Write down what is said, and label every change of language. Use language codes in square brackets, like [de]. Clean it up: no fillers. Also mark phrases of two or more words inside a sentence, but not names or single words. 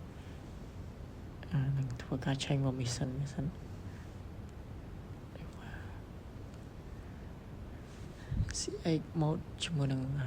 [km] នឹងធ្វើការ [en] change permission C8 mode [km] ជាមួយនឹង